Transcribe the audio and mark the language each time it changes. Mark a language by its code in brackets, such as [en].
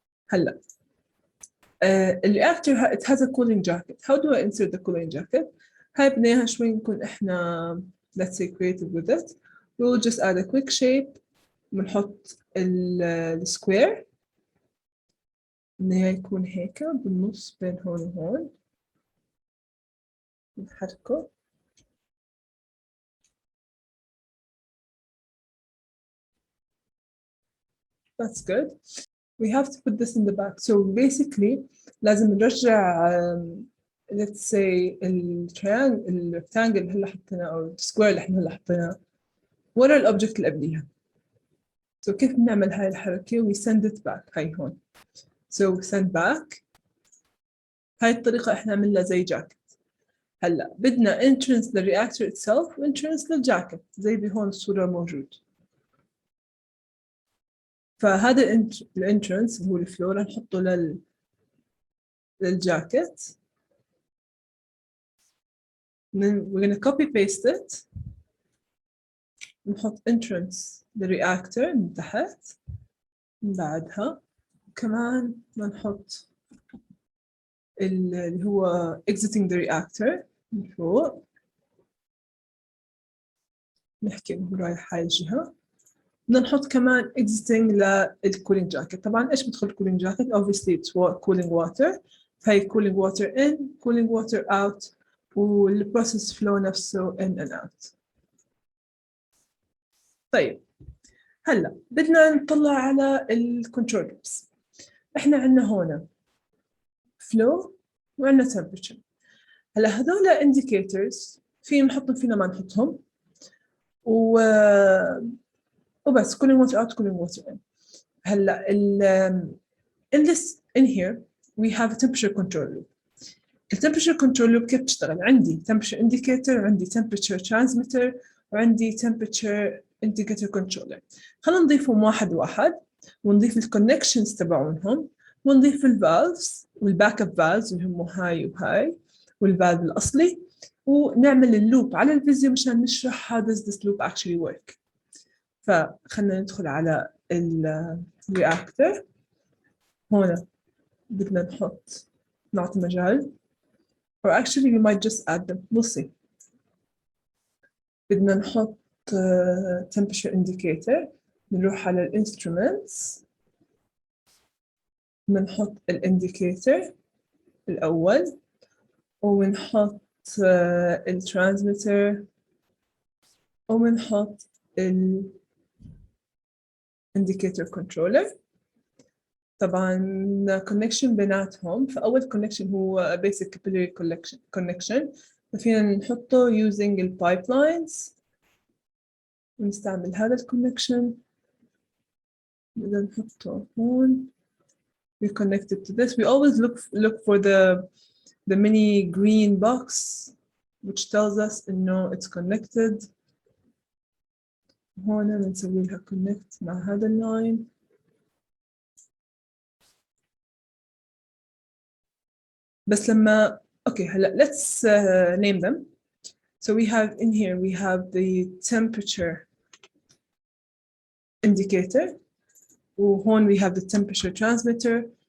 [ar] هلا الرياكتور [en] it has a cooling jacket. How do I insert the cooling jacket? [ar] هاي بدناها شوي نكون احنا [en] let's say creative with it. We'll just add a quick shape. [ar] بنحط السكوير إنه يكون هيك بالنص بين هون وهون. نحركه. [en] That's good. We have to put this in the back. So basically [ar] لازم نرجع [en] let's say [ar] الريكتانجل اللي هلا حطيناه أو السكوير اللي احنا هلا حطيناه ورا الأوبجكت اللي قبليها. [en] So [ar] كيف بنعمل هاي الحركة؟ [en] We send it back. [ar] هاي هون. [en] So send back. [ar] هاي الطريقة احنا عملنا زي جاكيت. هلا بدنا entrance للرياكتور itself و entrance للجاكيت زي بهون الصورة موجود. فهذا الانترنس هو الفلو رح نحطه للجاكيت. [en] We're gonna copy paste it. [ar] نحط entrance للرياكتور من تحت. من بعدها كمان نحط اللي هو [en] exiting the reactor [ar] من فوق. نحكي انه رايح هاي الجهة. بدنا نحط كمان exiting للcooling jacket. طبعا ايش بدخل [en] cooling jacket؟ obviously it's cooling water. فهي cooling water in, cooling water out، والprocess flow نفسه in and out. [ar] طيب هلا بدنا نطلع على الكنترول لوبس. احنا عندنا هون flow وعندنا temperature. هلا هذول indicators فينا نحطهم فينا ما نحطهم وبس [en] cooling water out cooling water in. [ar] هلا [en] in here we have a temperature control loop. temperature control loop [ar] كيف بتشتغل؟ [en] عندي temperature indicator وعندي temperature transmitter وعندي temperature indicator controller. [ar] خلينا نضيفهم واحد واحد ونضيف الكونكشنز تبعونهم ونضيف الفالفز والباك اب فالفز اللي هم هاي وهاي والفالف الأصلي، ونعمل اللوب على الفيزيو مشان نشرح [en] how does this loop actually work. [ar] فخلنا ندخل على الرياكتور هون. بدنا نعطي مجال [en] or actually we might just add them. We'll see. [ar] بدنا نحط temperature indicator. نروح على instruments. بنحط الانديكيتور الأول ونحط الترانسميتر وبنحط الانديكيتور كنترولر. طبعا connection بيناتهم، فأول connection هو [en] basic capillary connection [ar] ففينا نحطه using البايبلاينز ونستعمل هذا الكونكشن. بدنا نحطه هون. [en] We connect it to this. We always look for the mini green box which tells us [ar] إنه [en] it's connected. [ar] هون بنسوي لها connect مع هذا اللاين. بس لما هلا [en] let's name them. So we have in here we have the temperature indicator. [ar] وهون [en] we have the temperature transmitter.